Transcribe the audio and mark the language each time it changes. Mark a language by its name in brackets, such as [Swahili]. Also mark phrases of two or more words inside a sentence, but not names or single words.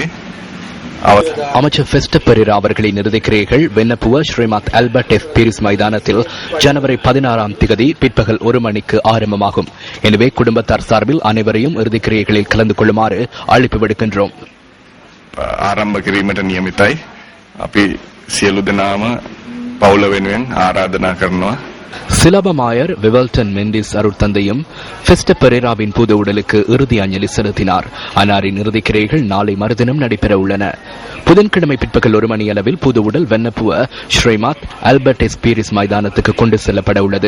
[Tamil] அமைச்சர் ஃபெஸ்டஸ் பெரேரா அவர்களின் இறுதிக்கிரியைகள் வெண்ணப்புவ ஸ்ரீமத் ஆல்பர்ட் எஃப் பீரிஸ் மைதானத்தில் ஜனவரி 16ஆம் தேதி பிற்பகல் 1 மணிக்கு ஆரம்பமாகும். எனவே குடும்பத்தார் சார்பில் அனைவரையும் இறுதிக்கிரியைகளில் கலந்து கொள்ளுமாறு அழைப்பு விடுக்கின்றோம். [Sinhala] ආරම්භ කිරීමට නියමිතයි. අපි සියලු දෙනාම පවුල වෙනුවෙන් ආරාධනා කරනවා. [Tamil] சிலபமாயர் விவல்டன் மெண்டிஸ் அருட்தந்தையும் ஃபெஸ்டஸ் பெரேராவின் புது உடலுக்கு இறுதி அஞ்சலி செலுத்தினார். அன்னாரின் இறுதிக்கிரியைகள் நாளை மறுதினம் நடைபெற உள்ளன. புதன்கிழமை பிற்பகல் 1 மணி அளவில் புது உடல் வெண்ணப்புவ ஸ்ரீமத் ஆல்பர்ட் எஸ் பீரிஸ் மைதானத்துக்கு கொண்டு செல்லப்பட உள்ளது.